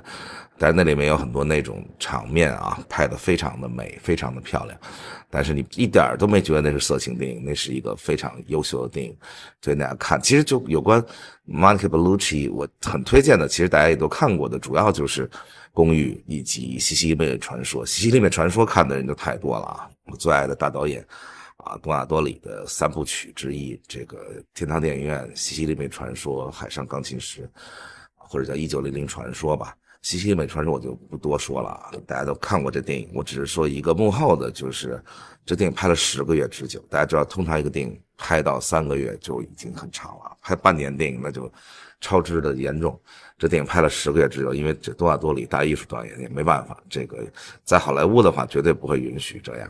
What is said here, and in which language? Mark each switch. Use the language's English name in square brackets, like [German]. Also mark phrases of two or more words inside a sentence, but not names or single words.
[Chinese] 但是那裡面有很多那種場面啊，拍得非常的美，非常的漂亮，但是你一點都沒覺得那是色情電影，那是一個非常優秀的電影，所以大家看。其實就有關 Monica Bellucci 我很推薦的，其實大家也都看過的，主要就是公寓以及西西里妹的傳說。西西里妹傳說看的人就太多了啊，我最愛的大導演啊，多納多里的3部曲之一，這個天堂電影院、西西里妹傳說、海上鋼琴師，或者叫1900傳說吧。西西里妹傳說我就不多說了啊，大家都看過這電影，我只是說一個幕後的，就是這電影拍了10個月之久。大家知道通常一個電影拍到3個月就已經很長了，拍半年電影那就超支的嚴重，這電影拍了10個月之久，因為這多納多里大藝術導演也沒辦法，這個在好萊塢的話絕對不會允許這樣